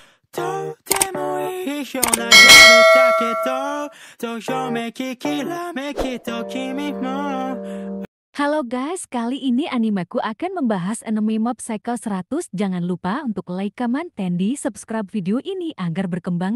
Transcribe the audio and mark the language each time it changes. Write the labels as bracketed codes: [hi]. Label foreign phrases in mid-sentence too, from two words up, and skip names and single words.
[ja] とてもいいような夜だけど、どよめききらめきと君も。 [id] Halo guys, kali ini animeku akan membahas anime Mob Psycho 100. Jangan lupa untuk [en] like, comment, [id] dan di subscribe video ini agar berkembang.